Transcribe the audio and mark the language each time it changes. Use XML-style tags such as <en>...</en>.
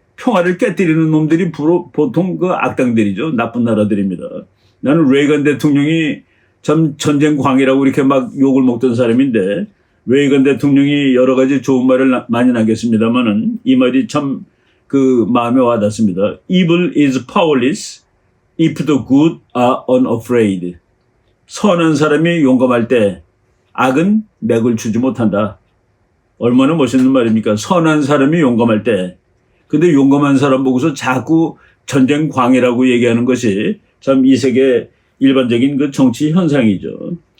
<ko>평화를 깨뜨리는 놈들이 보통 그 악당들이죠. 나쁜 나라들입니다. 나는 레이건 대통령이 참 전쟁광이라고 이렇게 막 욕을 먹던 사람인데 레이건 대통령이 여러 가지 좋은 말을 많이 남겼습니다만은 이 말이 참 그 마음에 와닿습니다.</ko> <en>Evil is powerless if the good are unafraid.</en> <ko>선한 사람이 용감할 때 악은 맥을 추지 못한다. 얼마나 멋있는 말입니까? 선한 사람이 용감할 때. 근데 용감한 사람 보고서 자꾸 전쟁광이라고 얘기하는 것이 참 이 세계 일반적인 그 정치 현상이죠.</ko>